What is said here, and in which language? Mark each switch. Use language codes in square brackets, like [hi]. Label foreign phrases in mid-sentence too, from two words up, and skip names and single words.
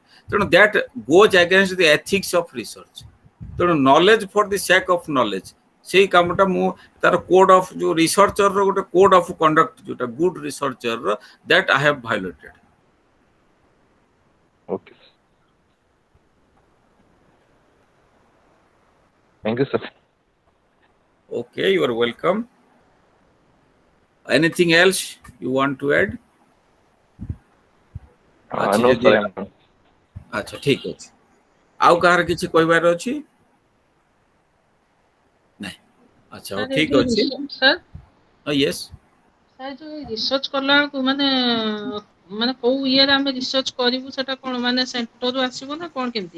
[en] ତେଣୁ that goes against the ethics of research. ତେଣୁ knowledge for the sake of knowledge, [or] ସେଇ କାମଟା ମୁଁ ତାର [en] code of [or] ଯୋଉ ରିସର୍ଚ୍ଚର ଗୋଟେ [en] code of conduct ଯୋଉଟା good researchr, that I have violated. Okay, thank you sir. Okay, you are welcome. Anything else you want to add? No sir. [or] ଆଚ୍ଛା ଠିକ ଅଛି। ଆଉ କାହାର କିଛି କହିବାର ଅଛି? ନାଇଁ, ଆଚ୍ଛା ହଉ ଠିକ ଅଛି। ସାର୍ ୟେସ୍, ସାର୍ ଯୋଉ ରିସର୍ଚ୍ଚ କଲା ବେଳକୁ ମାନେ କୋଉ ଇଏରେ ଆମେ ରିସର୍ଚ୍ଚ କରିବୁ, ସେଟା କ'ଣ ମାନେ ସେଣ୍ଟରରୁ ଆସିବ ନା କ'ଣ କେମିତି?